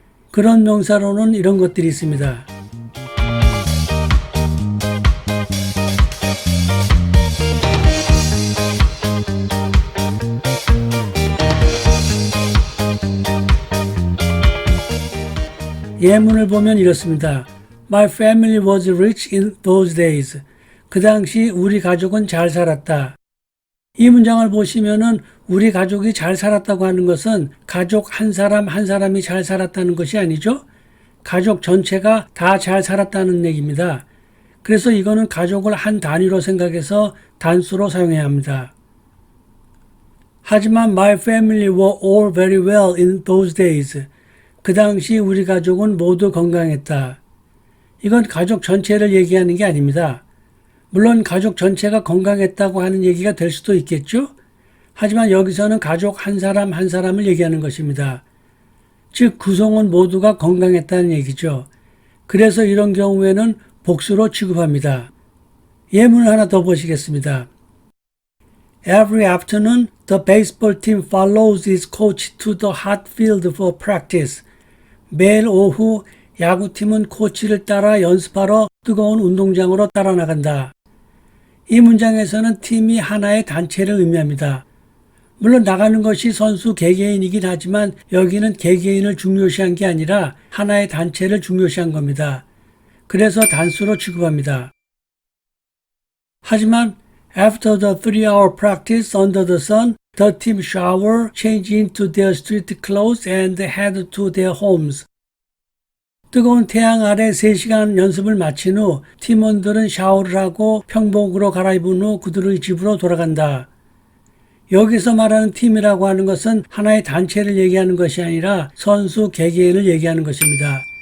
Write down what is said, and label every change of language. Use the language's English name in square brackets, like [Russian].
[Korean] 그런 명사로는 이런 것들이 있습니다. 예문을 보면 이렇습니다. [English] My family was rich in those days. [Korean] 그 당시 우리 가족은 잘 살았다. 이 문장을 보시면은 우리 가족이 잘 살았다고 하는 것은 가족 한 사람 한 사람이 잘 살았다는 것이 아니죠. 가족 전체가 다 잘 살았다는 얘기입니다. 그래서 이거는 가족을 한 단위로 생각해서 단수로 사용해야 합니다. 하지만 [English] my family were all very well in those days. [Korean] 그 당시 우리 가족은 모두 건강했다. 이건 가족 전체를 얘기하는 게 아닙니다. 물론 가족 전체가 건강했다고 하는 얘기가 될 수도 있겠죠. 하지만 여기서는 가족 한 사람 한 사람을 얘기하는 것입니다. 즉 구성원 모두가 건강했다는 얘기죠. 그래서 이런 경우에는 복수로 취급합니다. 예문을 하나 더 보시겠습니다. [English] Every afternoon, the baseball team follows its coach to the hot field for practice. [Korean] 매일 오후 야구팀은 코치를 따라 연습하러 뜨거운 운동장으로 따라 나간다. 이 문장에서는 팀이 하나의 단체를 의미합니다. 물론 나가는 것이 선수 개개인이긴 하지만 여기는 개개인을 중요시한 게 아니라 하나의 단체를 중요시한 겁니다. 그래서 단수로 취급합니다. 하지만 [English] after the 3-hour practice under the sun, the team shower, changed into their street clothes and head to their homes. [Korean] 뜨거운 태양 아래 3시간 연습을 마친 후 팀원들은 샤워를 하고 평복으로 갈아입은 후 그들의 집으로 돌아간다. 여기서 말하는 팀이라고 하는 것은 하나의 단체를 얘기하는 것이 아니라 선수 개개인을 얘기하는 것입니다.